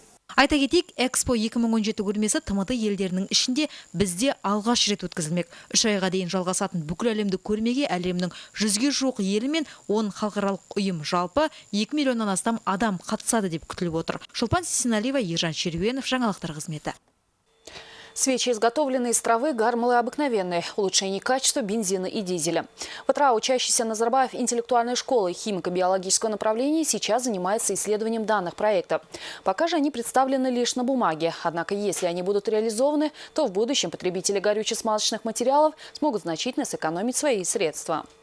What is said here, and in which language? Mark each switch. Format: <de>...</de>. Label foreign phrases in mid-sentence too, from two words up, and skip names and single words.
<kk>Айта кетейік, Экспо 2017 көрмесі ТМТ елдерінің ішінде бізде алғаш рет өткізілмек. 3 айға дейін жалғасатын бүкіл әлемдік көрмеге әлемнің 100-ге жуық елі мен 10 халықаралық ұйым жалпы 2 миллионнан астам адам қатысады деп күтіліп отыр. Шолпан Сисеналиева, Ержан Шеруенов, жаңалықтар қызметі.</kk> <ru>Свечи, изготовленные из травы, гармлы обыкновенные, улучшение качества бензина и дизеля. В ТРА учащийся Назарбаев интеллектуальной школы химико-биологического направления сейчас занимается исследованием данных проекта. Пока же они представлены лишь на бумаге. Однако, если они будут реализованы, то в будущем потребители горюче-смазочных материалов смогут значительно сэкономить свои средства.</ru>